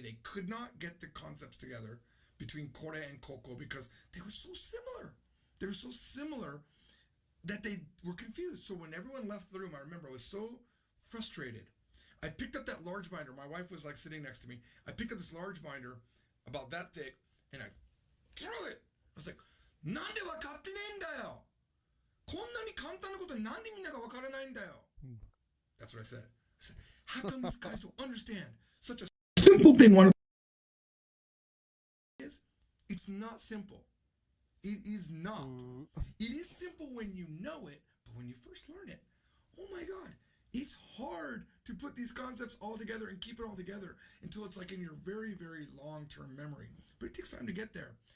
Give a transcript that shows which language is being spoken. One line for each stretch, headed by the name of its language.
English: They could not get the concepts together between kore and koko because they were so similar. They were so similar that they were confused. So when everyone left the room, I remember I was so frustrated. I picked up that large binder. My wife was like sitting next to me. I picked up this large binder about that thick, and I threw it.
Japanese: I was like, なんで分かってねえんだよ。こんなに簡単なことなんでみんなが分からないんだよ。
English: That's what I said. I said, how come these guys don't understand such a simple thing? It's not simple. It is not. It is simple when you know it, but when you first learn it, oh my God, it's hard to put these concepts all together and keep it all together until it's like in your very, very long-term memory. But it takes time to get there.